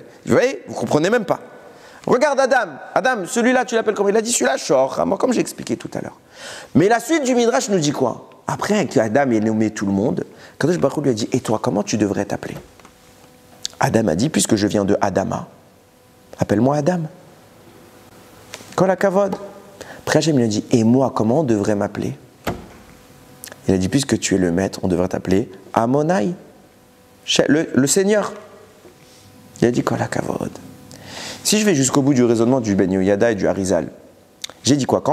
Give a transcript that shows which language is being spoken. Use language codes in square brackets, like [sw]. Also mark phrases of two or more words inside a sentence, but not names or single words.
[fr] Vous voyez, vous ne comprenez même pas. Regarde Adam, celui-là tu l'appelles comment? Il a dit celui-là Shor, comme j'ai expliqué tout à l'heure. Mais la suite du Midrash nous dit quoi? Après qu'Adam ait nommé tout le monde, Kadosh Baruch Hu lui a dit, et toi, comment tu devrais t'appeler? Adam a dit, puisque je viens de Adama, appelle-moi Adam. [he] כל הכבוד. [fr] Après Hachem lui a dit, et moi, comment on devrait m'appeler? Il a dit, puisque tu es le maître, on devrait t'appeler Amonai, le Seigneur. Il a dit, [he] כל הכבוד. [fr] Si je vais jusqu'au bout du raisonnement du Ben Yoyada et du Harizal, j'ai dit quoi?